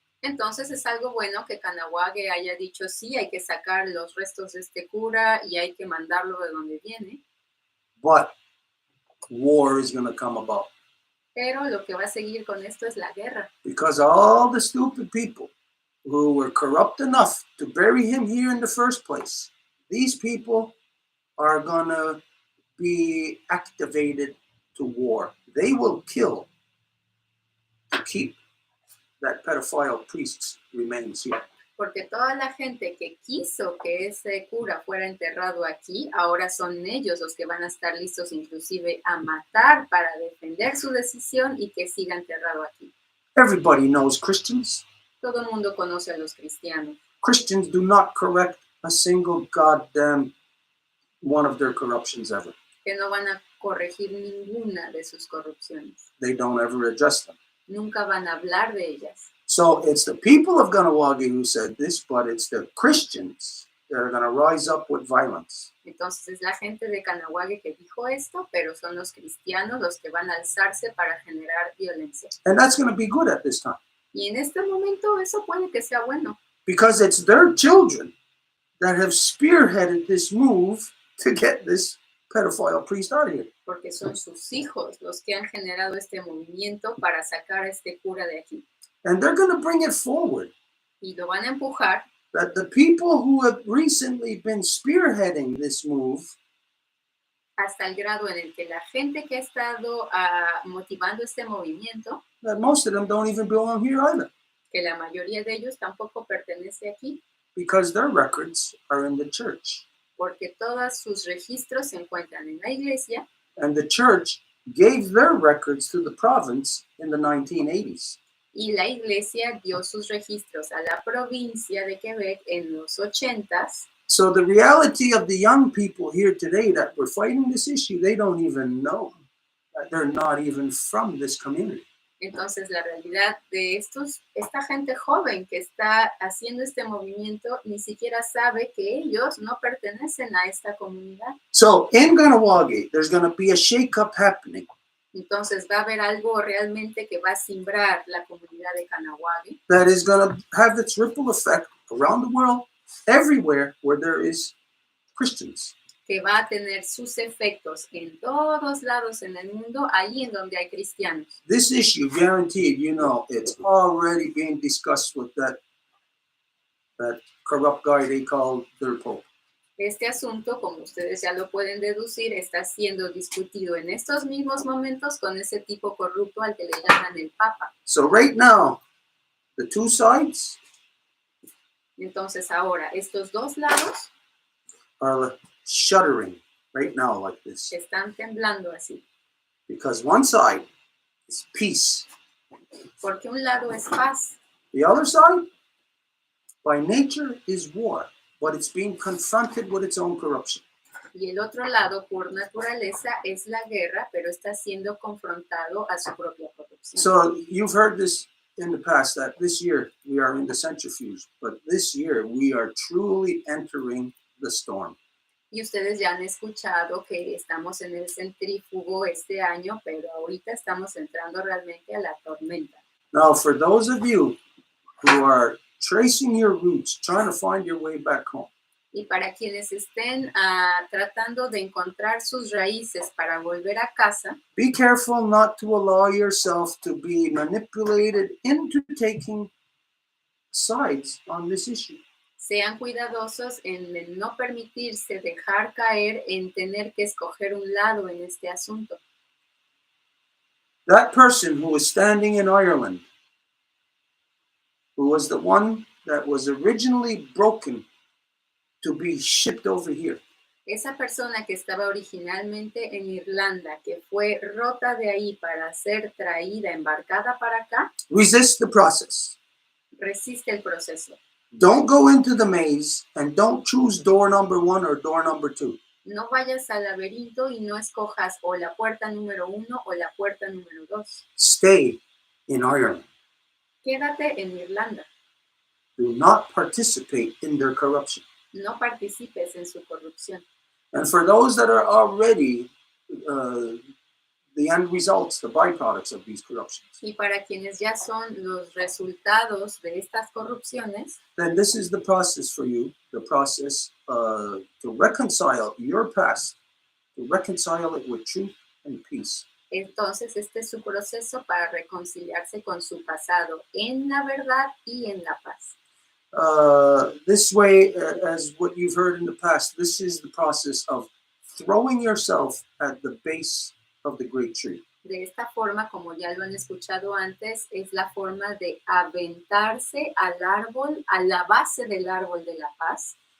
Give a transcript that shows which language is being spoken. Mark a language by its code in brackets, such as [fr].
[es] Entonces es algo bueno que Canahuague haya dicho sí, hay que sacar los restos de este cura y hay que mandarlo de donde viene. [en] But war is going to come about. [es] Pero lo que va a seguir con esto es la guerra. [en] Because all the stupid people who were corrupt enough to bury him here in the first place, these people are going to be activated to war. They will kill to keep that pedophile priest's remains here. [es] Porque toda la gente que quiso que ese cura fuera enterrado aquí, ahora son ellos los que van a estar listos inclusive a matar para defender su decisión y que siga enterrado aquí. [en] Everybody knows Christians. [es] Todo el mundo conoce a los cristianos. [en] Christians do not correct a single goddamn one of their corruptions ever. [es] Que no van a corregir ninguna de sus corrupciones. [en] They don't ever address them. [es] Nunca van a hablar de ellas. [en] So it's the people of Ganawagi who said this, but it's the Christians that are going to rise up with violence. [es] Entonces es la gente de Canahuague que dijo esto, pero son los cristianos los que van a alzarse para generar violencia. [en] And that's going to be good at this time. [es] Y en este momento eso puede que sea bueno. [en] Because it's their children that have spearheaded this move to get this pedophile priest out of here. [es] Porque son sus hijos los que han generado este movimiento para sacar a este cura de aquí. [en] And they're going to bring it forward. [es] Y lo van a empujar. [en] That the people who have recently been spearheading this move [es] hasta el grado en el que la gente que ha estado motivando este movimiento, [en] that most of them don't even belong here either. [es] Que la mayoría de ellos tampoco pertenece aquí. [en] Because their records are in the church. [es] Porque todos sus registros se encuentran en la iglesia. [en] And the church gave their records to the province in the 1980s. [es] Y la iglesia dio sus registros a la provincia de Quebec en los 80s. [en] So the reality of the young people here today that were fighting this issue, they don't even know that they're not even from this community. [es] Entonces, la realidad de esta gente joven que está haciendo este movimiento ni siquiera sabe que ellos no pertenecen a esta comunidad. [en] So in Ganawagi, there's going to be a shake-up happening [es] Entonces, va a haber algo realmente que va a simbrar la comunidad de Kahnawake, [en] that is going to have its ripple effect around the world, everywhere where there is Christians. [es] que va a tener sus efectos en todos lados en el mundo, ahí en donde hay cristianos. [en] This issue, guaranteed, you know, it's already being discussed with that corrupt guy they call their Pope. [es] Este asunto, como ustedes ya lo pueden deducir, está siendo discutido en estos mismos momentos con ese tipo corrupto al que le llaman el Papa. [en] So right now, the two sides [es] Entonces ahora, estos dos lados [en] are shuddering right now like this. [es] están temblando así, [en] Because one side is peace. [es] porque un lado es paz, [en] The other side, by nature, is war. But it's being confronted with its own corruption. [es] y el otro lado, por naturaleza, es la guerra, pero está siendo confrontado a su propia corrupción. [en] So you've heard this in the past, that this year we are in the centrifuge, but this year we are truly entering the storm. [es] Y ustedes ya han escuchado que estamos en el centrífugo este año, pero ahorita estamos entrando realmente a la tormenta. [en] Now, for those of you who are tracing your roots, trying to find your way back home, [es] Y para quienes estén tratando de encontrar sus raíces para volver a casa, [en] be careful not to allow yourself to be manipulated into taking sides on this issue. [es] sean cuidadosos en el no permitirse dejar caer en tener que escoger un lado en este asunto. [en] That person who was standing in Ireland, who was the one that was originally broken to be shipped over here, [es] Esa persona que estaba originalmente en Irlanda, que fue rota de ahí para ser traída, embarcada para acá, [en] resist the process. [es] resiste el proceso. [en] Don't go into the maze and don't choose door number 1 or door number 2. [es] No vayas al laberinto y no escojas o la puerta número 1 o la puerta número 2. [en] Stay in Ireland. [es] Quédate en Irlanda. [en] Do not participate in their corruption. [es] No participes en su corrupción. [en] And for those that are already the end results, the byproducts of these corruptions, [es] Y para quienes ya son los resultados de estas corrupciones, [en] then this is the process for you, the process to reconcile your past, to reconcile it with truth and peace. [es] entonces este es su proceso para reconciliarse con su pasado en la verdad y en la paz. [en] This way, as what you've heard in the past, this is the process of throwing yourself at the base of the great tree. [es] De esta forma, como ya lo han escuchado antes, es la forma de aventarse al árbol, a la base del árbol de la paz.